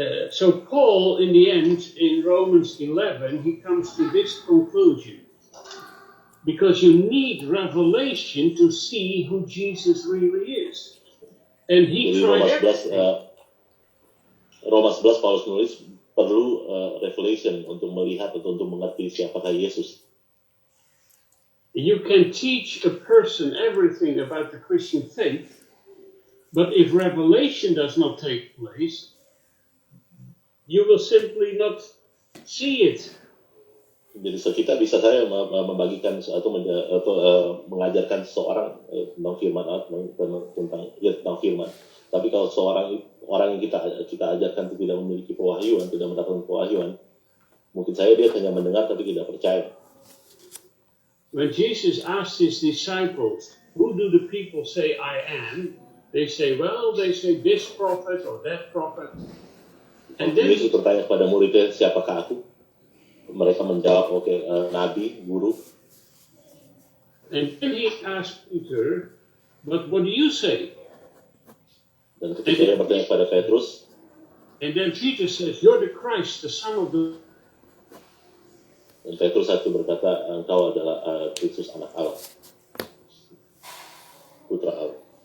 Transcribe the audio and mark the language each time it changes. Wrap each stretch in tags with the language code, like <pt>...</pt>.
<en>So Paul, in the end, in Romans 11, he comes to this conclusion. Because you need revelation to see who Jesus really is. And he tried</en> <id>Roma 11 Paulus menulis perlu revelation untuk melihat atau untuk mengerti siapakah Yesus.</id> <en>You can teach a person everything about the Christian faith, but if revelation does not take place, you will simply not see it.</en> <id>Jadi kita bisa saya membagikan atau mengajarkan seseorang tentang firman tentang firman. Tapi kalau orang yang kita ajarkan itu tidak memiliki pewahyuan, tidak mendapatkan pewahyuan, mungkin dia hanya mendengar tapi tidak percaya.</id> <en>When Jesus asked his disciples, "Who do the people say I am?" They say this prophet or that prophet. And then</en> <id>Yesus bertanya kepada muridnya, siapakah aku? Mereka menjawab, nabi, guru.</id> <en>And then he asked Peter, "But what do you say?"</en> <id>Dan ketika dia bertanya kepada Petrus,</id> <en>and then Peter says, "You're the Christ, the Son of the."</en> <id>Dan Petrus satu berkata, engkau adalah Kristus anak Allah, putra Allah.</id>